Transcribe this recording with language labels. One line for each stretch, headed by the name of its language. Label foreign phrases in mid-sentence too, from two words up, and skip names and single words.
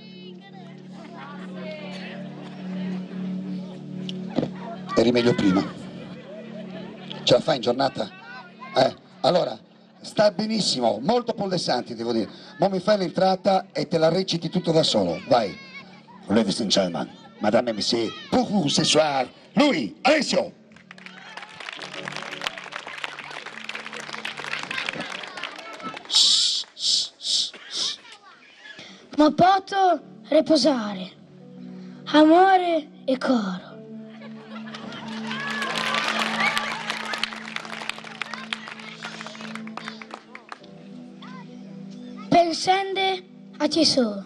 Italian: Eri meglio prima. Ce la fai in giornata? Allora, sta benissimo, molto pollessanti devo dire. Ma mi fai l'entrata e te la reciti tutto da solo. Vai.
English: Ladies and gentlemen,
French: madame et messieurs, pour vous ce soir,
Italian: lui, Alessio. Ma posso riposare. Amore e coro. Pensando a Gesù.